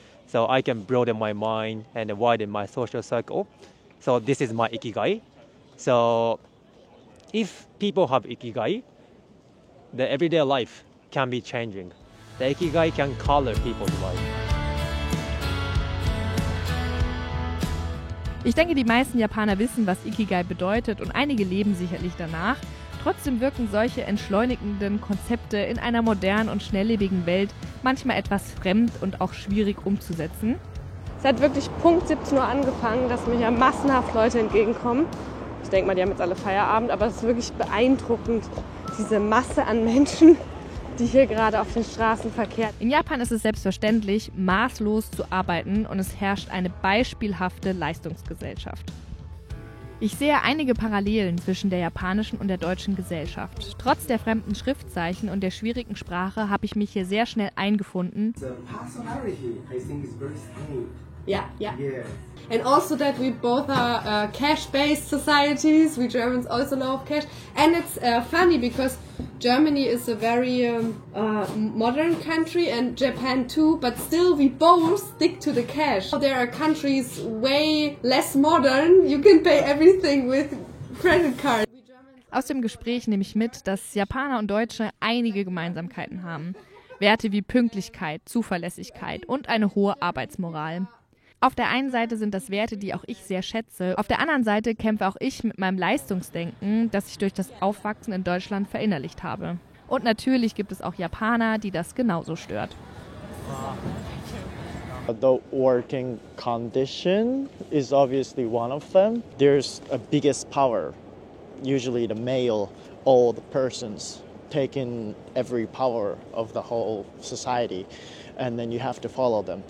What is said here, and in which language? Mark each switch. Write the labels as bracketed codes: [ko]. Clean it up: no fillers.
[en] So I can broaden my mind and widen my social circle. So this is my Ikigai. So if people have Ikigai, the everyday life can be changing. The Ikigai can color people's life. [de] Ich denke, die meisten Japaner wissen, was Ikigai bedeutet und einige leben sicherlich danach. Trotzdem wirken solche entschleunigenden Konzepte in einer modernen und schnelllebigen Welt manchmal etwas fremd und auch schwierig umzusetzen. Es hat wirklich Punkt 17 Uhr angefangen, dass mir ja massenhaft Leute entgegenkommen. Ich denke mal, die haben jetzt alle Feierabend, aber es ist wirklich beeindruckend, diese Masse an Menschen, die hier gerade auf den Straßen verkehrt. In Japan ist es selbstverständlich, maßlos zu arbeiten und es herrscht eine beispielhafte Leistungsgesellschaft. Ich sehe einige Parallelen zwischen der japanischen und der deutschen Gesellschaft. Trotz der fremden Schriftzeichen und der schwierigen Sprache habe ich mich hier sehr schnell eingefunden. [en] The personality, I think, is very strong. Yeah. Yeah. And also that we both are cash-based societies. We Germans also love cash. And it's funny because Germany is a very modern country and Japan too, but still we both stick to the cash. There are countries way less modern. You can pay everything with credit card. [de] Aus dem Gespräch nehme ich mit, dass Japaner und Deutsche einige Gemeinsamkeiten haben. Werte wie Pünktlichkeit, Zuverlässigkeit und eine hohe Arbeitsmoral. Auf der einen Seite sind das Werte, die auch ich sehr schätze. Auf der anderen Seite kämpfe auch ich mit meinem Leistungsdenken, das ich durch das Aufwachsen in Deutschland verinnerlicht habe. Und natürlich gibt es auch Japaner, die das genauso stört. [en] The working condition is obviously one of them. There's a biggest power, usually the male old persons taking every power of the whole society, and then you have to follow them.